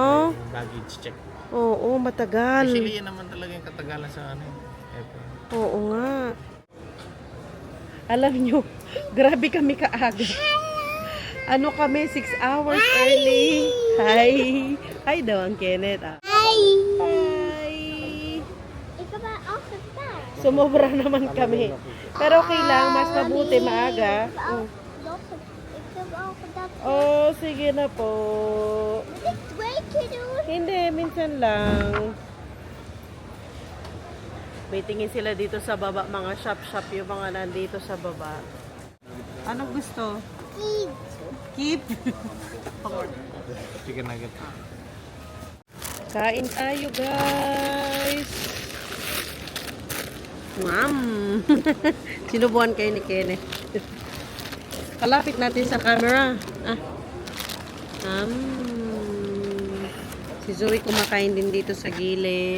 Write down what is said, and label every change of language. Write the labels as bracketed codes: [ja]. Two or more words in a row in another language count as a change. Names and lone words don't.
[tl] saka yung [en] baggage check. [tl] Oo, matagal. Actually, yan naman talaga yung katagalan sa airport. Oo nga. Alam nyo, grabe kami kaaga. Ano kami, [en] 6 hours early. [tl] Hi! Hi daw ang Kenneth, ah. [en] Hi! Hi! [nl] Ik heb haar afgedaan. [tl] Sumobra naman kami. Pero okay lang, mas mabuti maaga. [nl] Ik heb al gedaan. [tl] Oh, sige na po. [nl] Moet ik 2 keer doen? [tl] Hindi, minsan lang. May tingin sila dito sa baba, mga shop-shop yung mga nandito sa baba. Anong gusto? [en] Eat. Keep. Chicken nugget. [tl] Kain tayo, guys. Sinubuan kayo ni Kenneth. Kalapit natin sa camera. Si Zoe kumakain din dito sa gilid.